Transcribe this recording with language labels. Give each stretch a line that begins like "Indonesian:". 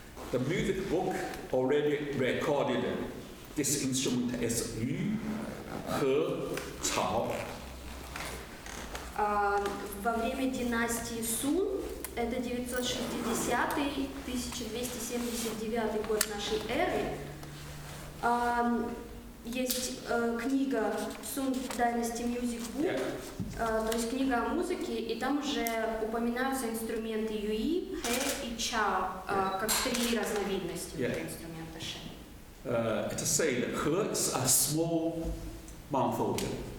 English: the music book already recorded this instrument as Yu, He, Cao.
Russian: Во время династии Сун, это 960-1279 год нашей эры, есть книга Sun Dynasty Music Book, то есть книга о музыке, и там уже упоминаются инструменты Юи, Хэ и Чао, как три разновидности инструмента Шэ.
English: It is said that He is a small mouth organ.